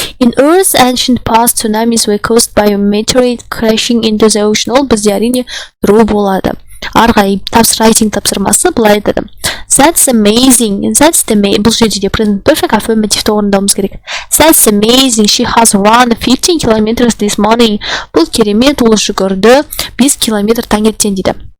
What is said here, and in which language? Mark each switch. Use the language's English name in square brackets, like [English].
[English] In Earth's ancient past, tsunamis were caused by a meteorite crashing into the ocean. [Kazakh] Ол бізде әрине true болады. Арғай writing тапсырмасы былай айтады. [English] That's amazing. [Kazakh] Бұл жерде де present perfect affirmative орындауымыз керек. [English] That's amazing. She has run 15 kilometers this morning. [Kazakh] Бұл керемет, ол жүгірді 5 километр таңертең дейді.